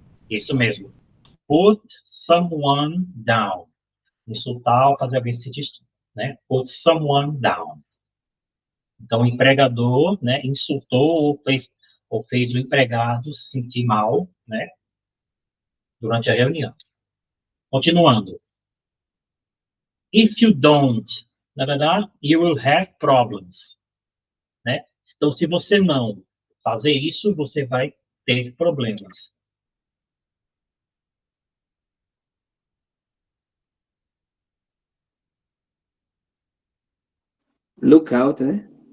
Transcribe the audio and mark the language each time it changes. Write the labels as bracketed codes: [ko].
[pt] Isso mesmo. [en] Put someone down. [pt] Insultar ou fazer alguém se sentir, né? [en] Put someone down. [pt] Então, o empregador, né, insultou ou fez o empregado se sentir mal, né, durante a reunião. Continuando. [en] If you don't, you will have problems, né? [pt] Então, se você não fazer isso, você vai ter problemas. [en] Look out, né?